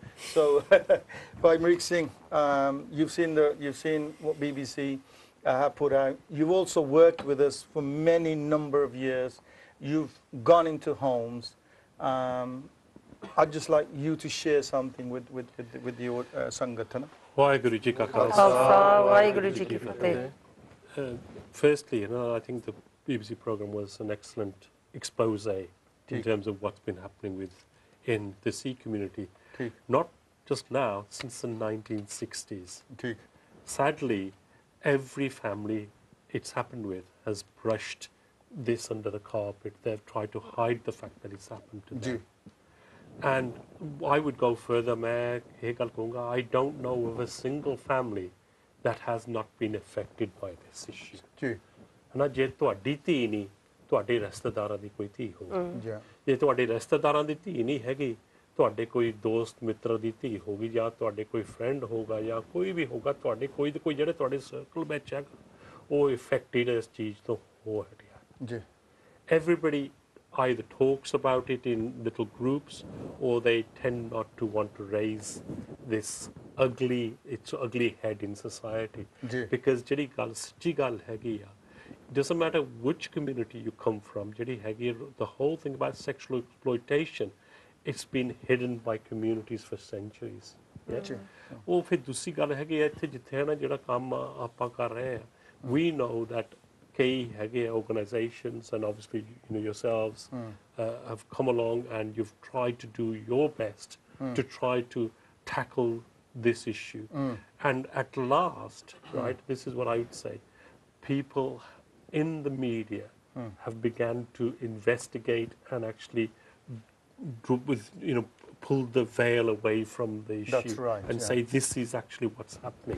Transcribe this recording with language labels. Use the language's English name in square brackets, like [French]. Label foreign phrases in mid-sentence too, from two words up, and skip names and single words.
[English] So, Bhai Mohan Singh, you've seen what BBC have put out. You've also worked with us for many number of years. You've gone into homes. I'd just like you to share something with your Sangatana. [Punjabi] ਵਾਹਿਗੁਰੂ ਜੀ ਕਾ ਖਾਲਸਾ ਵਾਹਿਗੁਰੂ ਜੀ ਕੀ ਫਤਿਹ. [English] Firstly, you know, I think the BBC program was an excellent expose in terms of what's been happening in the Sikh community, not just now, since the 1960s. Sadly, every family it's happened with has brushed this under the carpet. They've tried to hide the fact that it's happened to them. And I would go further, I don't know of a single family that has not been affected by this issue. [Punjabi] And ਜੇ ਤੁਹਾਡੀ ਧੀ ਨਹੀਂ, ਤੁਹਾਡੇ ਰਿਸ਼ਤੇਦਾਰਾਂ ਦੀ ਕੋਈ ਧੀ ਹੋਊਗੀ, ਜੇ ਤੁਹਾਡੇ ਰਿਸ਼ਤੇਦਾਰਾਂ ਦੀ ਧੀ ਨਹੀਂ ਹੈਗੀ, ਤੁਹਾਡੇ ਕੋਈ ਦੋਸਤ ਮਿੱਤਰ ਦੀ ਧੀ ਹੋਗੀ, ਜਾਂ ਤੁਹਾਡੇ ਕੋਈ ਫਰੈਂਡ ਹੋਗਾ, ਜਾਂ ਕੋਈ ਵੀ ਹੋਗਾ, ਤੁਹਾਡੇ ਕੋਈ ਤੇ ਕੋਈ ਜਿਹੜੇ ਤੁਹਾਡੇ ਸਰਕਲ ਵਿੱਚ ਹੈਗਾ, ਉਹ ਇਫੈਕਟਡ ਇਸ ਚੀਜ਼ ਤੋਂ ਹੋ ਹਟਿਆ. [English] Everybody either talks about it in little groups, or they tend not to want to raise this ugly head in society. Because [Punjabi] ਜਿਹੜੀ ਗੱਲ ਸੱਚੀ ਗੱਲ ਹੈਗੀ ਆ, [English] doesn't matter which community you come from, [Punjabi] ਜਿਹੜੀ ਹੈਗੀ [English] the whole thing about sexual exploitation, it's been hidden by communities for centuries. [Punjabi] ਉਹ ਫਿਰ ਦੂਸਰੀ ਗੱਲ ਹੈਗੀ ਇੱਥੇ ਜਿੱਥੇ ਨਾ ਜਿਹੜਾ ਕੰਮ ਆਪਾਂ ਕਰ ਰਹੇ ਹਾਂ, [English] we know that organizations, and obviously, you know, yourselves have come along and you've tried to do your best to try to tackle this issue. And at last, right, this is what I would say, people in the media have begun to investigate and actually, you know, pull the veil away from the issue and say this is actually what's happening.